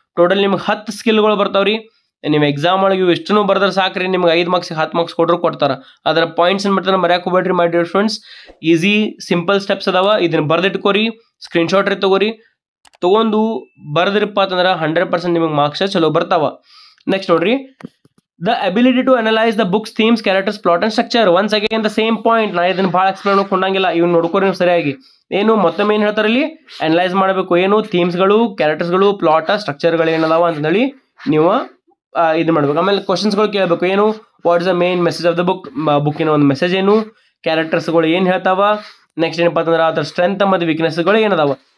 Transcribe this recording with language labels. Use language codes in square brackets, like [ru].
[kn] Total ನಿಮ್ಗೆ 10 ಸ್ಕಿಲ್ಗಳು ಬರ್ತಾವ್ರಿ. ನಿಮ್ಮ exam ಒಳಗೆ ಇವು ಎಷ್ಟೂ ಬರ್ದ್ರೆ ಸಾಕ್ರಿ, ನಿಮ್ಗೆ 5 ಮಾರ್ಕ್ಸ್ 10 ಮಾರ್ಕ್ಸ್ ಕೊಡ್ತಾರೆ. ಅದರ ಪಾಯಿಂಟ್ಸ್ ಏನು ಮಾಡ್ತಾರೆ ಮರ್ಯಾಕೆ ಹೋಗ್ಬೇಡ್ರಿ my dear students. Easy simple steps ಅದಾವ, ಇದನ್ನು ಬರ್ದಿಟ್ಕೋರಿ, ಸ್ಕ್ರೀನ್ಶಾಟ್ ರೀ ತೊಗೊಂಡು ಬರ್ದ್ರಿಪ್ಪ ಅಂತಂದ್ರೆ 100% ನಿಮಗೆ ಮಾರ್ಕ್ಸ್ ಚಲೋ ಬರ್ತಾವ. ನೆಕ್ಸ್ಟ್ ನೋಡ್ರಿ, [en] The ability to analyze the book's themes, characters, plot and structure. Once again the same point. [kn] ನಾ ಇದನ್ನ ಭಾಳ ಎಕ್ಸ್ಪ್ಲೇನ್ ಮಾಡ್ಕೊಂಡಂಗಿಲ್ಲ, ಇವ್ನು ನೋಡ್ಕೊರಿ ನೀವು ಸರಿಯಾಗಿ. ಏನು ಮತ್ತೊಮ್ಮೆ ಏನು ಹೇಳ್ತಾರೆ ಇಲ್ಲಿ, ಅನಲೈಸ್ ಮಾಡಬೇಕು. ಏನು ಥೀಮ್ಸ್ಗಳು, ಕ್ಯಾರೆಕ್ಟರ್ಸ್ಗಳು, ಪ್ಲಾಟ್, ಸ್ಟ್ರಕ್ಚರ್ಗಳು ಏನದಾವ ಅಂತಂದೇಳಿ ನೀವು ಇದು ಮಾಡ್ಬೇಕು. ಆಮೇಲೆ ಕ್ವಶನ್ಸ್ಗಳು ಕೇಳಬೇಕು. ಏನು, [en] what is the main message of the book, [kn] ಬುಕ್ಕಿನ ಒಂದು ಮೆಸೇಜ್ ಏನು, ಕ್ಯಾರೆಕ್ಟರ್ಸ್ಗಳು ಏನು ಹೇಳ್ತಾವ, ನೆಕ್ಸ್ಟ್ ಏನಪ್ಪ ಅಂತಂದ್ರೆ ಅದರ ಸ್ಟ್ರೆಂತ್ ಮತ್ತು ವೀಕ್ನೆಸ್ಗಳು ಏನದಾವ.